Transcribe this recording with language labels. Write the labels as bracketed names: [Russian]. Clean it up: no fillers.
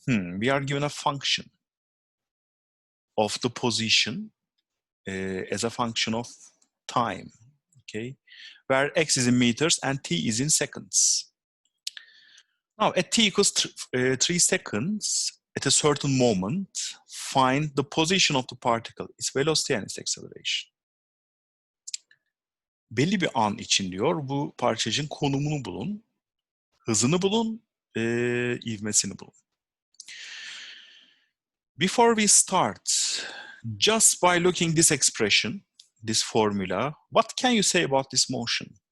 [English] We are given a function of the position as a function of time, okay? Where x is in meters and t is in seconds. Now, at t equals 3 seconds, at a certain moment, find the position of the particle, its velocity and its acceleration. [Turkish] Belli bir an için diyor, bu parçacığın konumunu bulun, hızını bulun, ivmesini bulun. [English] Before we start, just by looking this expression, this formula, what can you say about this motion?